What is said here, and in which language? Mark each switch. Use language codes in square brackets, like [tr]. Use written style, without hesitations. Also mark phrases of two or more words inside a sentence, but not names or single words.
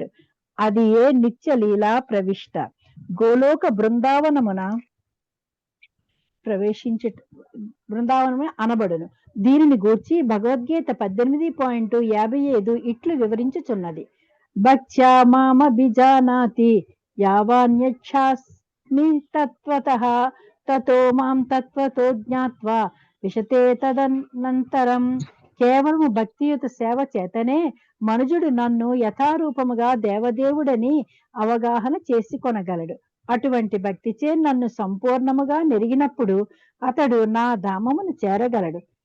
[te] అది ఏ నిత్య లీలా ప్రవిష్ట గోలోక బృందావనమున బృందావనమే అనబడును. దీనిని గూర్చి భగవద్గీత 18.55 ఇట్లు వివరించుచున్నది. [sa] భక్త్యా మామభిజానాతి యావాన్యచ్ఛాస్మి తత్వతః తతో మాం తత్వతో జ్ఞాత్వా విశతే తదనంతరం. [te] కేవలము భక్తియుత సేవ చేతనే మనుజుడు నన్ను యథారూపముగా దేవదేవుడని అవగాహన చేసుకొనగలడు. అటువంటి భక్తిచే నన్ను సంపూర్ణముగా నెరిగినప్పుడు అతడు నా ధామమును చేరగలడు.